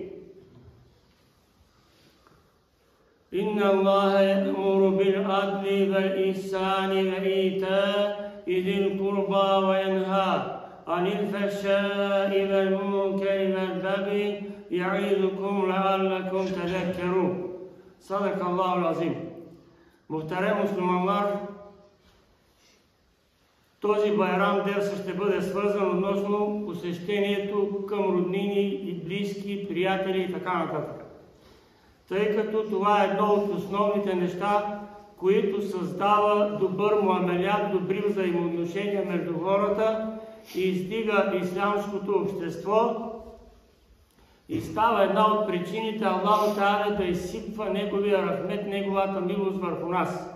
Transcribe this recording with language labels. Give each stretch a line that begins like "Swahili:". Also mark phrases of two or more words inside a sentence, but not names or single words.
Arabic: إن الله يأمر بالعدل والإحسان وإيتاء ذي القربى وينهى عن الفحشاء والمنكر والبغي يعظكم لعلكم تذكرون. صدق الله العظيم.
Turkish: Muhterem müslümanlar,
Bulgarian: този байрам дерса ще бъде свързан относно посещението към роднини и близки, приятели и така нататък. Тъй като това е едно от основните неща, които създава добър муамелят, добри взаимоотношения между хората и издига ислямското общество, и става една от причините
Arabic: الله تعالى
Bulgarian: да изсипва Неговия рахмет, Неговата милост върху нас.